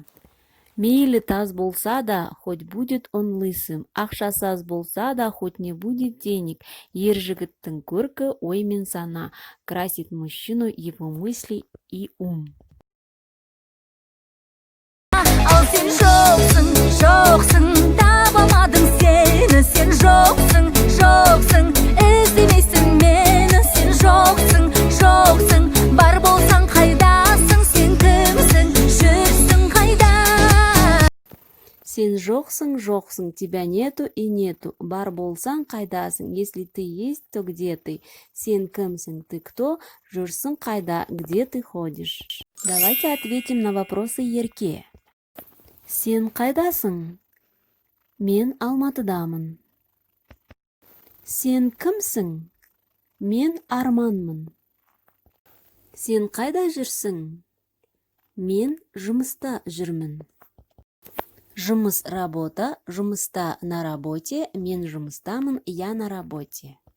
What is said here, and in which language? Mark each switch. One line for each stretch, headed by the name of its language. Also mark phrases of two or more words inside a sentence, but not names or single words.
Kazakh: Мейлі таз болса да,
Russian: хоть будет он лысым,
Kazakh: ақшасыз болса да,
Russian: хоть не будет денег.
Kazakh: Ер жігіттің көркі, ой мен сана,
Russian: красит мужчину его мысли и ум.
Kazakh: Ал сен жоқсың, жоқсың, табалмадым сені. Сен жоқсың, жоқсың, іздемейсің мені. Сен жоқсың, жоқсың, бар болсаң қайдасың? Сен кімсің, жүрсің қайда? Сен жоқсың, жоқсың,
Russian: тебя нету и нету,
Kazakh: бар болсаң қайдасың?
Russian: Если ты есть, то где ты?
Kazakh: Сен кімсің,
Russian: ты кто?
Kazakh: Жүрсің қайда,
Russian: где ты ходишь? Давайте ответим на вопросы Ерке.
Kazakh: Сен қайдасың? Мен Алматыдамын. Сен кімсің? Мен Арманмын. Сен қайда жүрсің? Мен жұмыста жүрмін. Жұмыс работа, жұмыста
Russian: на работе,
Kazakh: мен жұмыстамын,
Russian: я на работе.